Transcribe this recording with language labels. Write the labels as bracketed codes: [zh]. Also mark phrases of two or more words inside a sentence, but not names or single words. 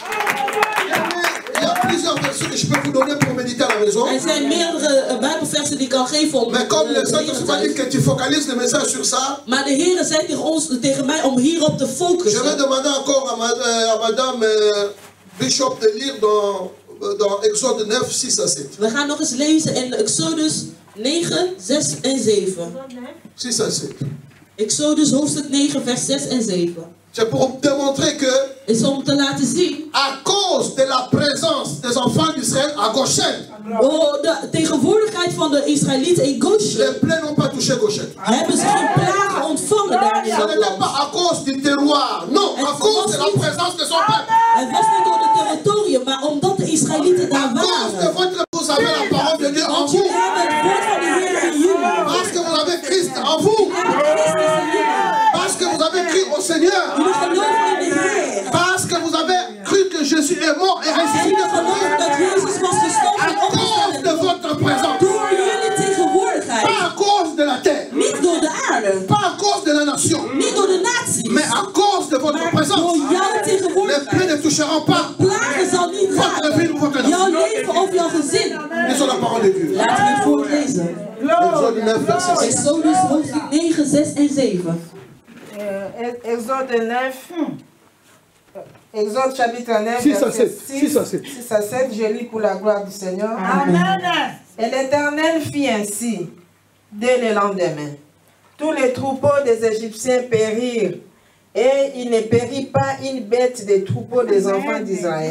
[fr] Il y a plusieurs versets que je peux vous donner pour méditer à la maison. [nl] Er zijn meerdere bijbelversen die ik kan geven om [fr] Mais comme le [nl] te leren [fr] Saint-Esprit dit [nl] thuis. [fr] que tu focalises le message sur ça, [nl] Maar de Heer zei tegen mij om hierop te [fr] je vais [nl] focussen. [fr] demander encore à Madame Bishop de lire dans Exode 9, 6 à 7. [nl] We gaan nog eens lezen in Exodus 9, 6 en 7. [fr] 6 à 7. [nl] Exodus hoofdstuk 9, vers 6 en 7. [fr] C'est pour démontrer que, [nl] Is om te laten zien, [fr] à cause de la présence des enfants d'Israël à Goshen, [nl] de tegenwoordigheid van de Israëlieten in Goshen, [fr] les plaies n'ont pas touché Goshen. [nl] hebben ze geen plagen ontvangen daar in [fr] Ce [nl] dat [fr] n'était [nl] land. [fr] pas à cause du terroir, non, à cause de la présence de son peuple. [nl] Het was niet door het territorium, maar omdat de Israëlieten daar [fr] À cause de [nl] waren. [fr] votre, vous avez la parole de Dieu en [nl] Want [fr] vous. [nl] jullie hebben het woord van de Heer in jullie. [fr] Parce que vous avez Christ en vous. [nl] Christus in jullie. [fr] Parce que vous avez cru au Seigneur. [nl] Jullie geloven in de Heer. [fr] Parce que vous avez cru que Jésus est mort et [nl] En [fr] ressuscité [nl] jullie [fr] pour [nl] geloven [fr] vous. [nl] dat Jezus was gestorven [fr] À [nl] en [fr] cause [nl] opgestaan. [fr] de votre présence. [nl] Door jullie tegenwoordigheid. [fr] Pas à cause de la terre. [nl] Niet door de aarde. [fr] Pas à cause de la nation. [nl] Niet door de natie. [fr] Mais à cause de votre [nl] Maar door [fr] présence. [nl] jouw [fr] Les [nl] tegenwoordigheid. [fr] plaies ne toucheront pas [nl] Plagen zal niet [fr] votre vie ou votre [nl] raken. Jouw [fr] nation. [nl] leven of jouw gezin. [fr] Lisons la parole de Dieu. [nl] Laten we het voorlezen. [fr] Exode 9, verset 6. [nl] Exodus hoofdstuk 9, 6 en 7. [fr] Exode 9. Exode chapitre 9, 6 à verset 7. 6 à 7. 6 à 7, je lis pour la gloire du Seigneur. Amen. Et l'Éternel fit ainsi, dès le lendemain. Tous les troupeaux des Égyptiens périrent, et il ne périt pas une bête des troupeaux des enfants d'Israël.